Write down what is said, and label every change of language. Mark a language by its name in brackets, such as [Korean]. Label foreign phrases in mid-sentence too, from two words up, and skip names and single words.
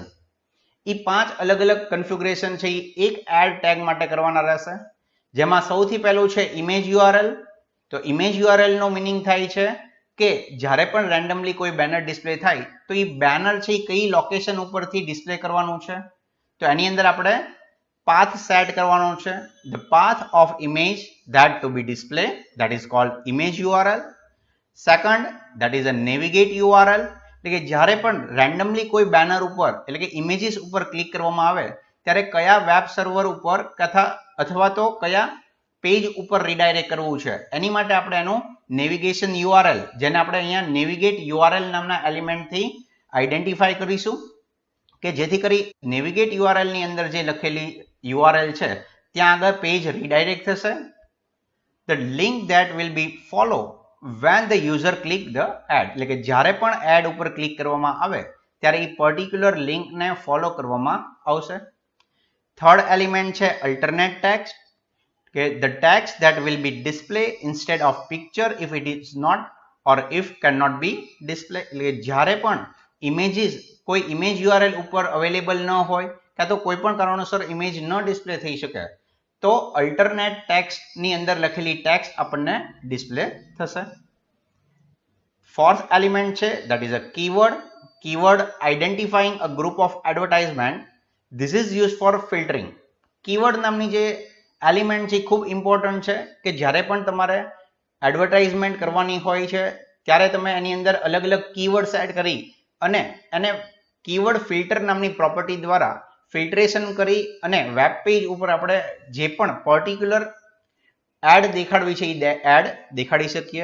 [Gujarati] એ 5 અલગ અલગ કન્ફિગ્યુરેશન છે એ એક [English] ad tag [Gujarati] માટે કરવાના રહેશે. જેમાં સૌથી પહેલું છે [English] image URL. [Gujarati] તો [English] image URL [Gujarati] નો મિનિંગ થાય છે કે જ્યારે પણ રેન્ડમલી કોઈ બેનર ડિસ્પ્લે થાય તો એ બેનર છે એ કઈ લોકેશન ઉપરથી ડિસ્પ્લે કરવાનું છે. તો એની અંદર આપણે path સેટ કરવાનો છે. [English] The path of image that to be displayed, that is called image URL. Second, that is a navigate URL. [Gujarati] એટલે કે જ્યારે પણ રેન્ડમલી કોઈ બેનર ઉપર એટલે કે ઇમેજીસ ઉપર ક્લિક કરવામાં આવે ત્યારે કયા [English] web server [Gujarati] ઉપર અથવા તો કયા પેજ ઉપર રીડાયરેક્ટ કરવું છે એની માટે આપણે એનું [English] navigation URL, [Gujarati] જેને આપણે અહીંયા [English] navigate URL [Gujarati] નામના એલિમેન્ટથી આઈડેન્ટિફાઈ કરીશું કે જેથી કરી [English] navigate URL [Gujarati] ની અંદર જે લખેલી URL છે ત્યાં આગળ પેજ રીડાયરેક્ટ થશે. [English] The link that will be follow when the user click the ad. [Gujarati] એટલે કે જ્યારે પણ એડ ઉપર ક્લિક કરવામાં આવે ત્યારે એ પર્ટિક્યુલર લિંકને ફોલો કરવામાં આવશે. [English] third element છે alternate text, કે the text that will be displayed instead of picture if it is not or if cannot be displayed. [Gujarati] એટલે કે જ્યારે પણ ઇમેજીસ કોઈ [English] image URL [Gujarati] ઉપર અવેલેબલ ન હોય કાં તો કોઈ પણ કારણોસર ઇમેજ ન ડિસ્પ્લે થઈ શકે તો [English] alternate text [Gujarati] ની અંદર લખેલી ટેક્સ્ટ આપણને ડિસ્પ્લે થશે. [English] fourth element છે that is a keyword. Keyword identifying a group of advertisement. This is used for filtering. [Gujarati] કીવર્ડ નામની જે એલિમેન્ટ છે ખૂબ ઇમ્પોર્ટન્ટ છે કે જ્યારે પણ તમારે એડવર્ટાઇઝમેન્ટ કરવાની હોય છે ત્યારે તમે એની અંદર અલગ અલગ કીવર્ડ સેટ કરી અને એને [English] keyword filter [Gujarati] નામની પ્રોપર્ટી દ્વારા ફિલ્ટરેશન કરી અને [English] web page [Gujarati] ઉપર આપણે જે પણ [English] particular ad [Gujarati] દેખાડવી છે એ એડ દેખાડી શકીએ.